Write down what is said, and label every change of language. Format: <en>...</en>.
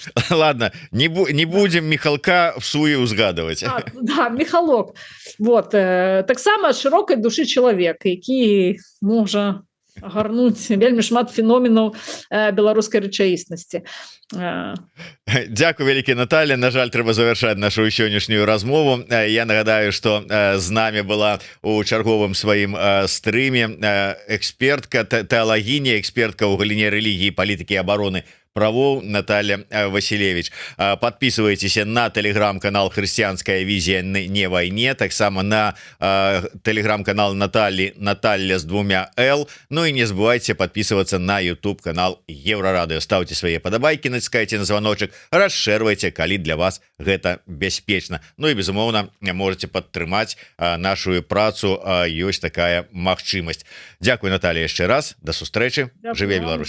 <ru>Ладно, не будем Михалка в суе узгадывать. Да, Михалок. Вот.</ru> <be>Таксама</be> <ru>широкой души человек,</ru> <be>які можа агарнуць вельмі шмат феноменаў беларускай рэчаіснасці. Дзякуй вялікі, Наталья. На жаль, трэба завяршаць нашу сённяшнюю размову. Я нагадаю, што з намі была у чарговым сваім стрыме экспертка, тэалагіня, экспертка ў галіне рэлігіі, палітыкі і абароны правоў Наталья Василевич.</be> <ru>Подписывайтесь на телеграм-канал «Христианская визия не войне»,</ru> <be>таксама</be> <ru>на телеграм-канал Наталья с 2 Л. Ну и не забывайте подписываться на YouTube-канал Еврорадио. Ставьте свои подобайки, натискайте на звоночек, расширвайте,</ru> <be>калі для вас гэта бяспечна. Ну и, безумоўна,</be> <ru>можете</ru> <be>падтрымаць нашу працу, ёсць такая магчымасць. Дзякуй, Наталья, яшчэ раз. До сустрэчы. Жыве Беларусь.</be>